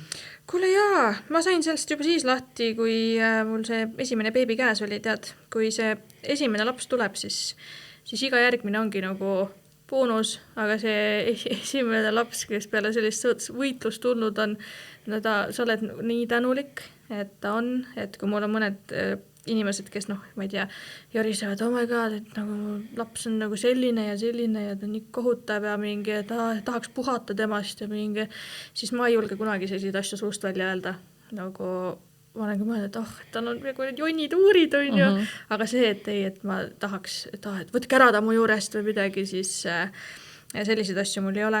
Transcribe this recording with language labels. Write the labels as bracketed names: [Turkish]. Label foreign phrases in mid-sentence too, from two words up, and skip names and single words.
[Estonian] Kuule jaa, ma sain sellest juba siis lahti, kui mul see esimene beebi käes oli, tead, kui see esimene laps tuleb, siis iga järgmine ongi nagu boonus, aga see esimene laps, kes peale sellist võitlust tulnud on, sa oled nii tänulik, et ta on, et kui mul on mõned inimesed, kes ma ei tea, jorisevad, [English] oh my god, [Estonian] et nagu laps on nagu selline ja ta on nii kohutav ja mingi, et tahaks puhata temast ja mingi, siis ma ei julge kunagi selliseid asju suust välja öelda. Nagu ma olen ka mõelnud, et tal on nagu jonnid uurid on ju, aga see, et ma tahaks, et võtke ära ta mu juurest või midagi, siis selliseid asju mul ei ole.